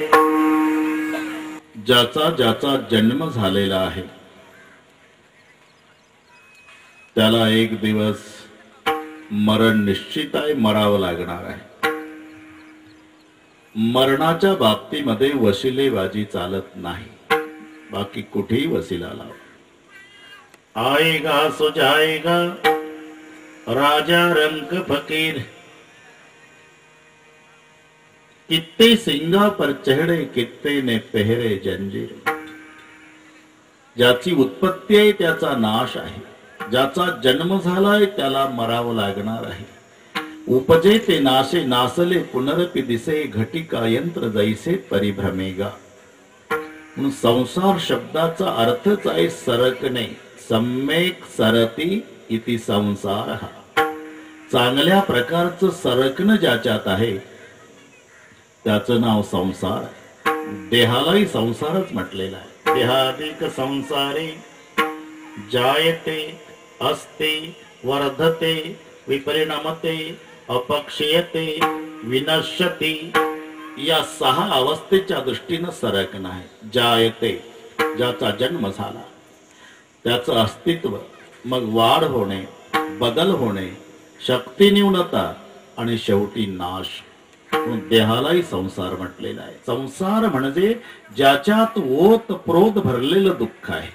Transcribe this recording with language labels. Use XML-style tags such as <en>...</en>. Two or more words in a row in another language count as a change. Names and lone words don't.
<mr>ज्याचा ज्याचा जन्म झालेला आहे त्याला एक दिवस मरण निश्चित आहे, मरावं लागणार आहे. मरणाच्या बाबतीमध्ये वशिलेबाजी चालत नाही. बाकी कुठेही वसिला लाव.</mr> <hi>आएगा सो जाएगा राजा रंग फकीर कित्ते सिंगा पर चढ़े कित्ते ने पहरे जंजीर.</hi> <mr>ज्याची उत्पत्ती आहे त्याचा नाश आहे, ज्याचा जन्म झालाय त्याला मरावं लागणार आहे. उपजे ते नाशे नासले पुनरपि दिसे घटिका यंत्र जैसे परिभ्रमेगा. म्हणून संसार शब्दाचा अर्थच आहे सरकणे.</mr> <sa>सम्यक सरती इति संसार.</sa> <mr>चांगल्या प्रकारचं सरकणं ज्याच्यात आहे त्याचं नाव संसार. देहालाही संसारच म्हटलेला आहे.</mr> <sa>देहादिक संसारे जायते अस्ते वर्धते विपरिणमते अपक्षयते विनश्यति.</sa> <mr>या 6 अवस्थेच्या दृष्टीनं सरकणं आहे. जायते ज्याचा जन्म झाला त्याचं अस्तित्व, मग वाढ होणे, बदल होणे, शक्ती न्यूनता आणि शेवटी नाश. देहालाही संसार म्हटलेला आहे. संसार म्हणजे ज्याच्यात ओत प्रोत भरलेलं दुःख आहे.</mr>